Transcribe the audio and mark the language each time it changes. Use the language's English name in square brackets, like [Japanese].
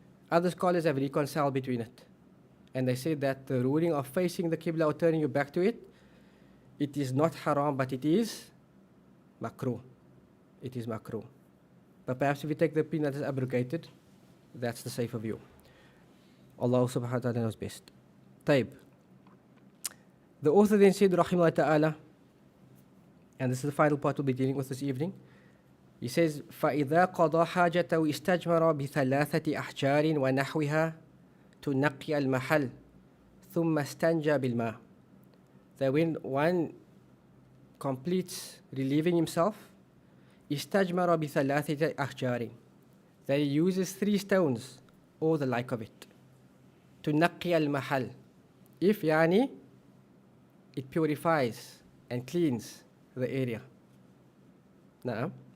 [English] Other scholars have reconciled between it. And they say that the ruling of facing the Qibla or turning your back to it, it is not haram, but it is makruh. It is makruh. But perhaps if we take the opinion that is abrogated, that's the safer view. Allah subhanahu wa ta'ala knows best. Taib. The author then said, rahimahullah ta'ala, and this is the final part we'll be dealing with this evening. He says, [Arabic] فَإِذَا قَضَى حَاجَتَهُ اسْتَجْمَرَ بِثَلَاثَةِ أَحْجَارٍ وَنَحْوِهَا تُنَقِّيَ الْمَحَلَّ ثُمَّ اسْتَنْجَى بِالْمَاءِ. [English] That when one completes relieving himself, [Arabic] istajmara bi thalathati ahjarin, [English] that he uses 3 stones or the like of it, [Arabic] to naqi al-mahal, [English] if yani it purifies and cleans the area. Na'am.